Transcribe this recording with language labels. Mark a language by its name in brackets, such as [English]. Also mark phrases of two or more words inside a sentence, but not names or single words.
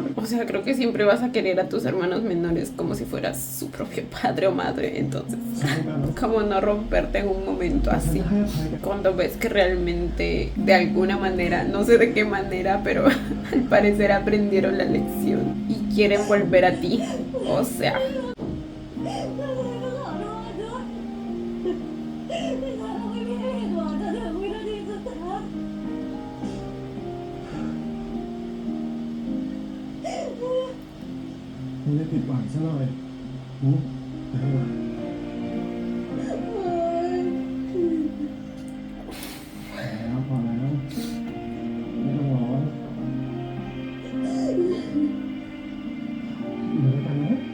[Spanish] O sea, creo que siempre vas a querer a tus hermanos menores como si fueras su propio padre o madre. Entonces, como no romperte en un momento así, cuando ves que realmente de alguna manera, no sé de qué manera, pero al parecer aprendieron la lección y quieren volver a ti. O sea, [Thai] ไม่ได้ผิดหวังซะหน่อยไปดีกว่าพอแล้วไม่ต้องร้องอยู่ด้วยกันไหม